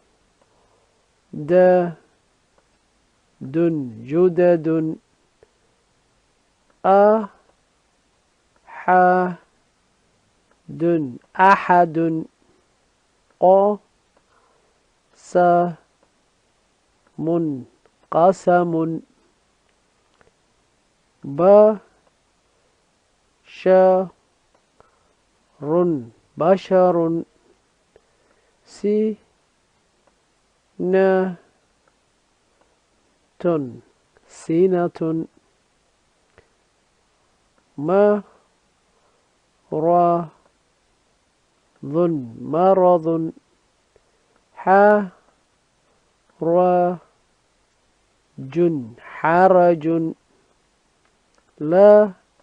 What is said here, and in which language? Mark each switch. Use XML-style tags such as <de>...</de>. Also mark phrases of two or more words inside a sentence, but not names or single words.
<ar>دَ، دٌ، جُدُدٌ، أَ, حَ، دٌ، أَحَدٌ، قَ، سَ، مٌ، قَسَمٌ، بَ, شَ، رٌ، بَشَرٌ، سِ, na, تٌ، سِنَةٌ، مَ، رَ، ضٌ، مَرَضٌ، حَ، رَ، جٌ، حَرَجٌ، لَ,</ar>